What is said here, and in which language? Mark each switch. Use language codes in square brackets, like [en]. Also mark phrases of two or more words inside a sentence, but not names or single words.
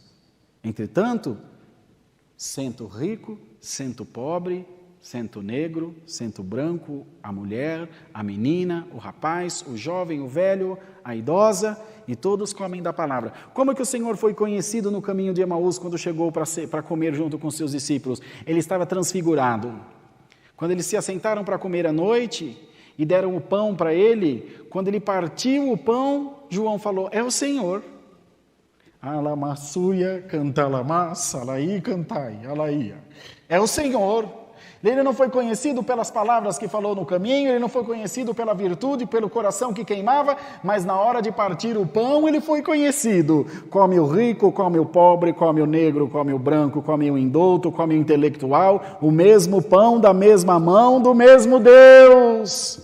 [pt] Entretanto, sento rico, sento pobre, sento negro, sento branco, a mulher, a menina, o rapaz, o jovem, o velho, a idosa, e todos comem da palavra. Como é que o Senhor foi conhecido no caminho de Emaús quando chegou para comer junto com seus discípulos? Ele estava transfigurado. Quando eles se assentaram para comer à noite e deram o pão para ele, quando ele partiu o pão, João falou, é o Senhor. Alamassuia, cantalamassa, alaí, cantai, alaía. É o Senhor. Ele não foi conhecido pelas palavras que falou no caminho, ele não foi conhecido pela virtude, pelo coração que queimava, mas na hora de partir o pão, ele foi conhecido. Come o rico, come o pobre, come o negro, come o branco, come o indouto, come o intelectual, o mesmo pão da mesma mão do mesmo Deus.